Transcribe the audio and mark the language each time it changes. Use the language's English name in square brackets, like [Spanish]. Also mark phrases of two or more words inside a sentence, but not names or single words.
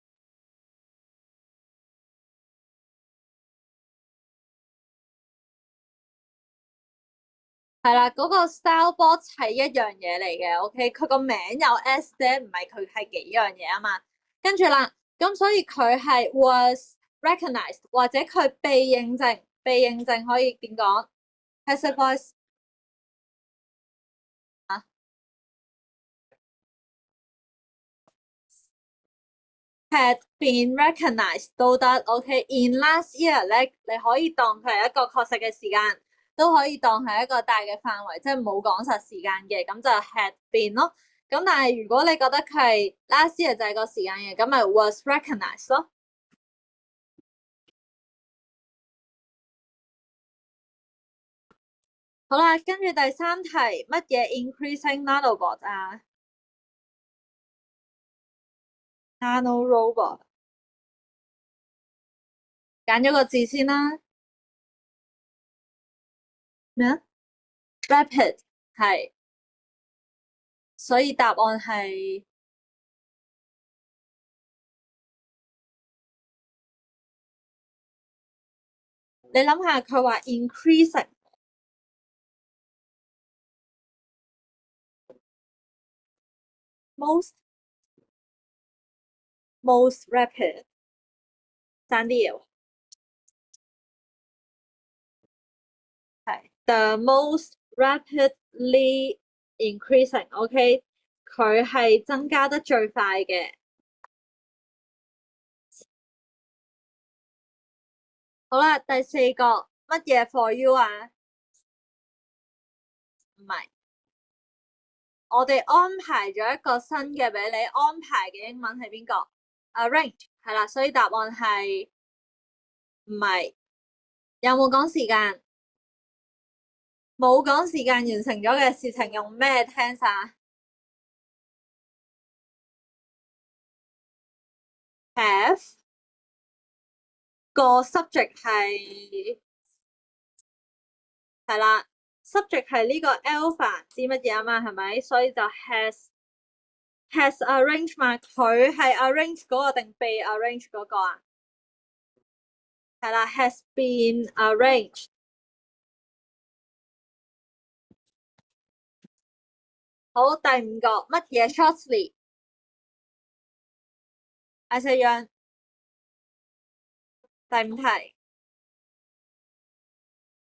[Cantonese] 係啦，嗰個 stylebot 係一樣嘢嚟嘅，OK，佢個名有 S 啫，唔係佢係幾樣嘢啊嘛。跟住啦，咁所以佢係 [English] was recognized [Cantonese] 或者佢被認證，被認證可以點講 ？ [English] passive voice [Cantonese] 啊， [English] had been recognized [Cantonese] 都得 ，OK。 [English] In last year [Cantonese] 咧，你可以當佢係一個確實嘅時間，都可以當係一個大嘅範圍，即係冇講實時間嘅，咁就 [English] had been [Cantonese] 咯。咁但係如果你覺得佢係 [English] last year [Cantonese] 就係個時間嘅，咁咪 [English] was recognized [Cantonese] 咯。好啦，跟住第三題，乜嘢 [English] increasing nanobot [Cantonese] 啊？nanorobot，揀咗個字先啦。咩啊？rapid 係，所以答案係你諗下，佢話 [English] increasing most rapid， [Cantonese] 爭啲嘢喎。係 [English] the most rapidly increasing， [Cantonese] OK，佢係增加得最快嘅。好啦，第四個乜嘢 [English] for you [Cantonese] 啊？唔係，我哋安排咗一個新嘅俾你，安排嘅英文係邊個？arrange 係啦，所以答案係唔係？有冇講時間？冇講時間完成咗嘅事情用咩 tense 啊？have 個 subject 係啦，subject 係呢個 alpha 知乜嘢啊嘛，係咪？所以就 [English] has arranged [Cantonese] 嘛，佢係 arrange 嗰個定被 arrange 嗰個啊？係啦 ， [English] has been arranged。 [Cantonese] 好，第5個乜嘢 shortly？阿四樣，第5題。